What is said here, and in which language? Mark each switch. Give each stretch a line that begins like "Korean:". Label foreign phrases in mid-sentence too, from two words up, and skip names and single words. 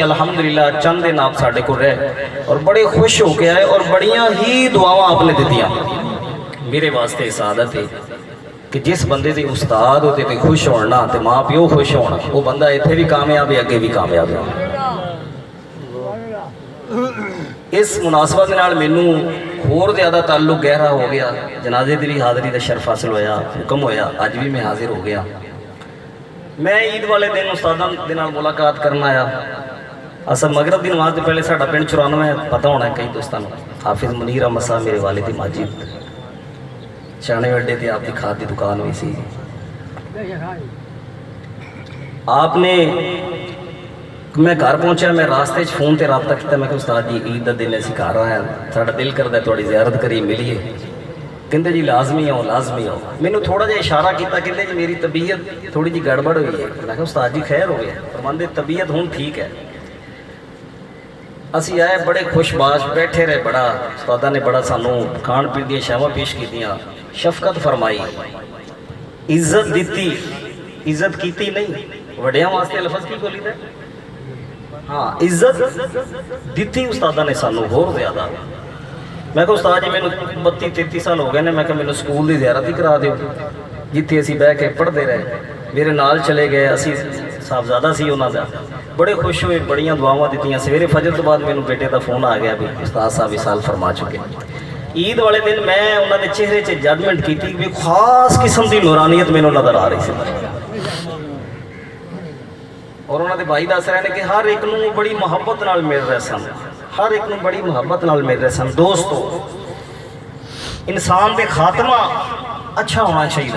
Punjabi: الحمدللہ چند دن آپ ساڈے کو رہے اور بڑے خوش ہو کے آئے اور بڑیاں ہی دعاواں آپ نے دتیاں. میرے واسطے سعادت ہے کہ جس بندے دے استاد ہوتے تے خوش ہونا تے ماں پیو خوش ہونا، وہ بندہ اتنے بھی کامیاب ہے اگے بھی کامیاب ہے. اس مناسبت نال مینوں اور زیادہ تعلق گہرا ہو گیا. جنازے دی بھی حاضری دا شرف حاصل ہویا، حکم ہویا، اج بھی میں حاضر ہو گیا. میں عید والے دن استاداں دے نال ملاقات کرنا آیا. اصل مغرب دی نماز تو پہلے ساڈا پنڈ 94 پتہ ہونا ہے کئی دوستاں نوں. حافظ منیر احمد صاحب میرے والد ماجد، چانے اڈے تے آپ کی کھاد دی دکان ہوئی سی. آپ نے میں گھر پہنچا، میں راستے فون تے رابطہ کیا. میں کہ استاد جی عید دا دن اسی گھر آیا، ساڈا دل کردا ہے تھوڑی زیارت کری ملیے. کہندے جی لازمی آؤ لازمی آؤ. مینوں تھوڑا جہا اشارہ کیتا، کہندے جی میری طبیعت تھوڑی جی گڑبڑ ہوئی ہے. میں کہا استاد جی خیر ہو گیا؟ فرماندے طبیعت ہن ٹھیک ہے. اسی آئے بڑے خوش باش بیٹھے رہے. بڑا استاداں نے بڑا سانوں کھان پین دیا شاواں پیش کیتیاں، شفقت فرمائی، عزت دیتی. عزت کیتی نہیں، وڈیاں واسطے لفظ کی بولی دے، ہاں عزت دیتی استاداں نے سانوں ہور زیادہ. میں کہا استاد جی مینوں 32-33 سال ہو گئے نے. میں کہا مینوں سکول دی زیارت ہی کرا دیو جتھے اسی بہ کے
Urdu: پڑھتے رہے.
Punjabi: میرے نال چلے گئے، اسی صاحبزادہ سی انہاں دا. بڑے خوش ہوئے، بڑیاں دعاواں دیتیاں. سویرے فجر تو بعد مینوں بیٹے دا فون آ گیا بھی استاد صاحب وصال فرما چکے. عید والے دن میں انہاں دے چہرے 'چ ججمنٹ کیتی کہ خاص قسم دی نورانیت مینوں نظر آ رہی سی.
Urdu: اور انہوں نے
Punjabi: بھائی دس رہے ہیں کہ ہر ایک نوں بڑی محبت نال مل رہے سن، ہر ایک نوں بڑی محبت نال مل رہے سن. دوستو انسان دے خاتمہ اچھا ہونا چاہیے.